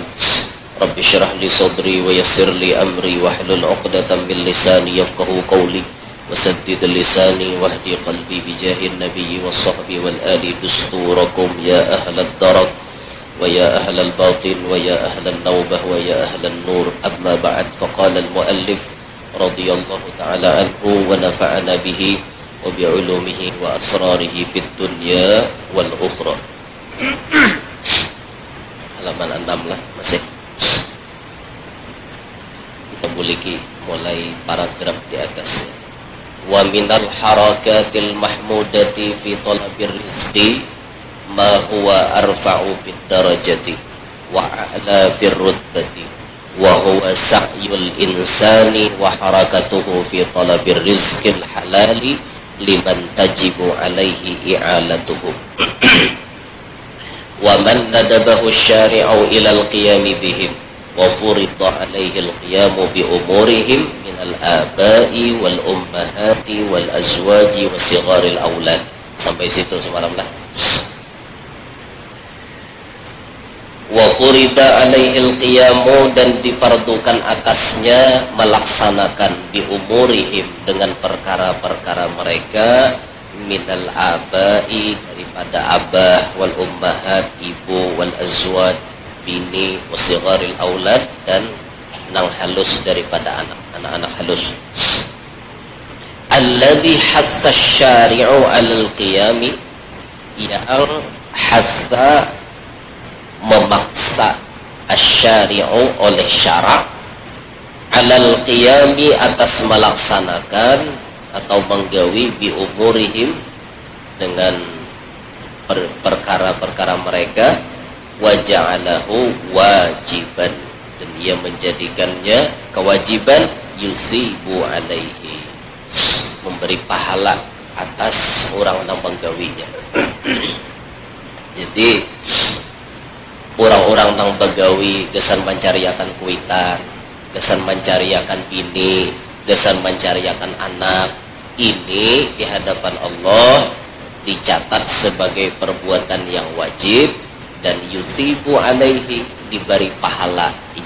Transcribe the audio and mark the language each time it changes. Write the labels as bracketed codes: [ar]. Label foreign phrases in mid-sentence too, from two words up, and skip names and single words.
[ar] رب اشرح لي صدري ويسر لي أمري واحلل عقدة من لساني يفقهوا قولي وسدد لساني واهدي قلبي بجاه النبي والصحب والآل دستوركم يا أهل الدرك ويا أهل الباطن ويا أهل النوبة ويا أهل النور. أما بعد فقال المؤلف رضي الله تعالى عنه ونفعنا به وبعلومه وأسراره في الدنيا والأخرى. [id] Halaman 6 lah masih. Kita mulai paragraf di atas. [ar] ومن الحركات المحمودة في طلب الرزق ما هو أرفع في الدرجة وأعلى في الرتبة وهو سعي الإنسان وحركته في طلب الرزق الحلال لمن تجب عليه إعالته ومن ندبه الشارع إلى القيام بهم وفرض عليه القيام بأمورهم من الآباء والأمهات والأزواج وصغار الأولاد. [id] Sampai situ semalam lah. [ar] وفرض عليه القيام, [id] dan difardukan atasnya melaksanakan [ar] بأمورهم [id] dengan perkara-perkara mereka [ar] من الآباء, [bjn] daripada abah [ar] والأمهات, [bjn] ibu, [ar] والأزواج, [bjn] bini, [ar] وصغار الأولاد, [bjn] dan nang halus daripada anak-anak halus. [ar] الذي حث الشارع على القيام, [id] yang hassa memaksa asyari'u oleh syarak [ar] على القيام [id] atas melaksanakan atau menggawi [ar] بأمورهم [id] dengan perkara-perkara mereka [ar] وجعله واجبا, [id] dan ia menjadikannya kewajiban [ar] يثيب عليه, [id] memberi pahala atas orang yang menggawinya. [bjn] Jadi orang-orang yang begawi gesan mencariakan kuitan, gesan mencariakan bini, gesan mencariakan anak, ini di hadapan Allah dicatat sebagai perbuatan yang wajib dan [ar] يثيب عليه, [bjn] diberi pahala inya.